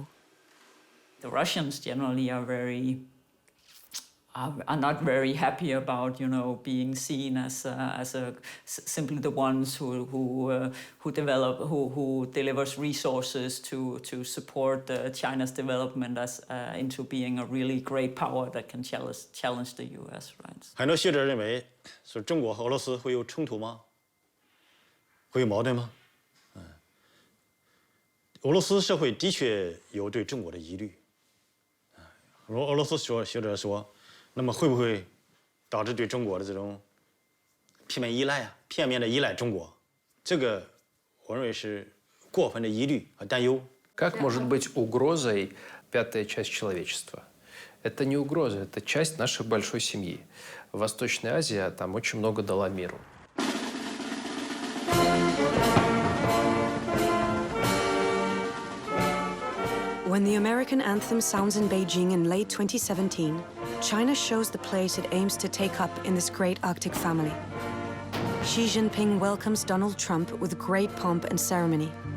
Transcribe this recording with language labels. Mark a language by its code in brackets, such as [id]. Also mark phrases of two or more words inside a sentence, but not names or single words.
[en] The Russians generally are not very happy about, being seen as simply the ones who delivers resources to support China's development into being a really great power that can challenge the U.S. Right? [zh] 很多学者认为，说中国和俄罗斯会有冲突吗？会有矛盾吗？俄罗斯社会的确有对中国的疑虑。俄罗斯学者说，那么会不会导致对中国的这种片面的依赖中国？这个我认为是过分的疑虑和担忧。 [ru] Как может быть угрозой пятая часть человечества? Это не угроза, это часть нашей большой семьи. Восточная Азия там очень много дала миру. [en] When the American anthem sounds in Beijing in late 2017, China shows the place it aims to take up in this great Arctic family. Xi Jinping welcomes Donald Trump with great pomp and ceremony.